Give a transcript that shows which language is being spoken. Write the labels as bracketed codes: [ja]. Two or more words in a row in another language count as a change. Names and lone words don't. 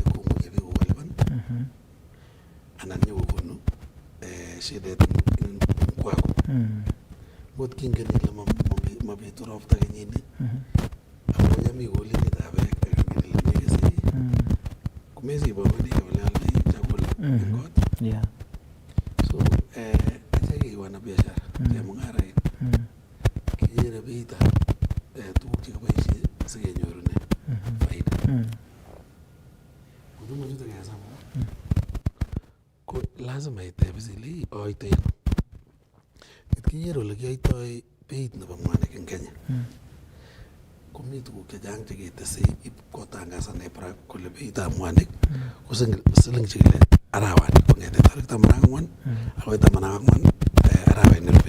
[kln] komuche biik kokolipan anan nyokokonu shidet en kwako ngot kingen ile mabitu ropta kenyini ako yami kolinitab beek ak ile nekese kumezi bongoni kole aldoi chakula en kot so achek [sw] wana biashara [kln] chemung'arain kikere beitab tuguk chekiboisie sikenyorune faida huduma chuto kesamu ko lazima itebis ile oitoi ano kikere ole kiyoitoi beit nebo mwanik en Kenya komi tuguk chechang cheketese ip kotangasan EPRA kole beitab mwanik ko siling chekile arawani kong'ete tarik 14 akoi 14 arawet nerube.